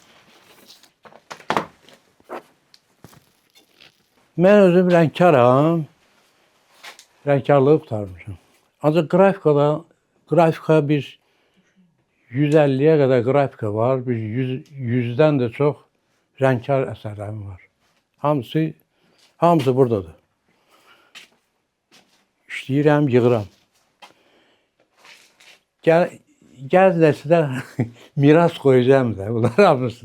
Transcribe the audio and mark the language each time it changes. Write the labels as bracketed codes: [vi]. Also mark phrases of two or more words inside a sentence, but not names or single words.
[az] Ben özüm rəngkaram. Rəngkarlığı qurtarmışam. Ancaq grafika bir 150'ye kadar grafika var. Bir 100'den de çok rəngkar əsərlərim var. Hamısı buradadır. İşləyirəm, yığıram. Gəl nəslə miras qoyacağım da, bunlar hamısı.